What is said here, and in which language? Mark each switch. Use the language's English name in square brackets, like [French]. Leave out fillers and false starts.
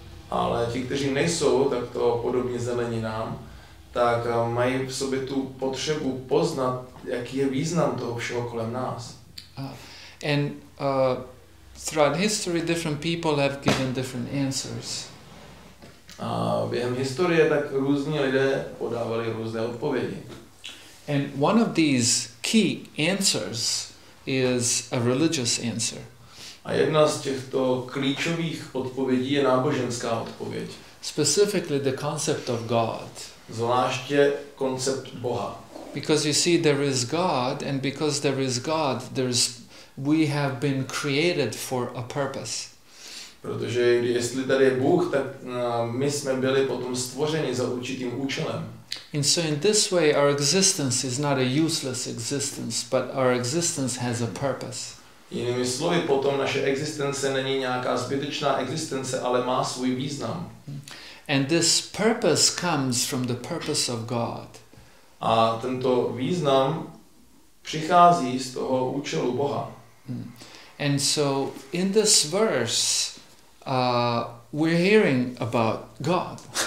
[Czech] Ale ti, kteří nejsou takto podobně zeleninám, tak mají v sobě tu potřebu poznat, jaký je význam toho všeho kolem nás. [English] throughout history, different people have given different answers. [Czech] A během historie tak různí lidé podávali různé odpovědi. [English] And one of these key answers is a religious answer. [Czech] A jedna z těchto klíčových odpovědí je náboženská odpověď. [English] Specifically the concept of God. [Czech] Zvláště koncept Boha. [English] Because you see there is God, and because there is God, we have been created for a purpose. [Czech] Protože jestli tady je Bůh, tak my jsme byli potom stvořeni za určitým účelem. [English] And so in this way our existence is not a useless existence, but our existence has a purpose. [Czech] Jinými slovy, potom naše existence není nějaká zbytečná existence, ale má svůj význam. [English] And this purpose comes from the purpose of God. [Czech] A tento význam přichází z toho účelu Boha. [English] And so in this verse we're hearing about God.